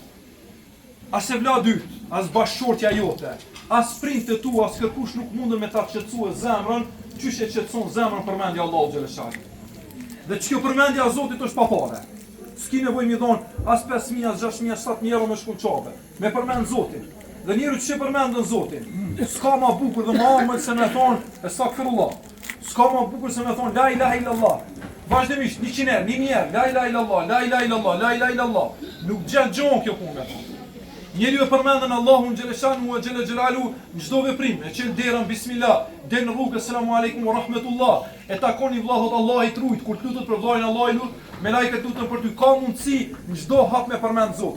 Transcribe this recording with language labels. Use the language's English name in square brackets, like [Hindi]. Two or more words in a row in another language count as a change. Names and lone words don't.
[Albanian] As e vla dyt, as bashkëshortja jote, as prindët tu, as kërkush nuk mundën me ta qetësue zemrën, qysh e qetëson zemrën përmendja Allahu Gjeleshanu. Dhe ç'kjo përmendja e Zotit është pa parë. S'ki nevojë mi dhon as 5.000, as 6.000, as 7.000 euro me shkon qabe. Me përmend Zotin. Dhe njeriu që përmendën Zotin, s'ka më bukur dhe më amël se me thon estagfirullah. S'ka më bukur se me thon [Arabic] لا إله إلا الله. [Albanian] Vazhdimisht 100 herë, 1000 herë, [Arabic] لا إله إلا الله، لا إله إلا الله، لا إله إلا الله. [Albanian] Nuk gjen gjon kjo punë. Njeriu e përmendën Allahun Gjeleshanu e Gjelle Gjelalu në çdo veprim, e çel derën bismillah, del në rrugë [Arabic] السلام عليكم ورحمة الله, [Albanian] e takoni vllahut Allahit rujt, kur lutet për vllajin Allahit lut, me lajket lutën për ty, ka mundësi në çdo hap me përmend Zotin.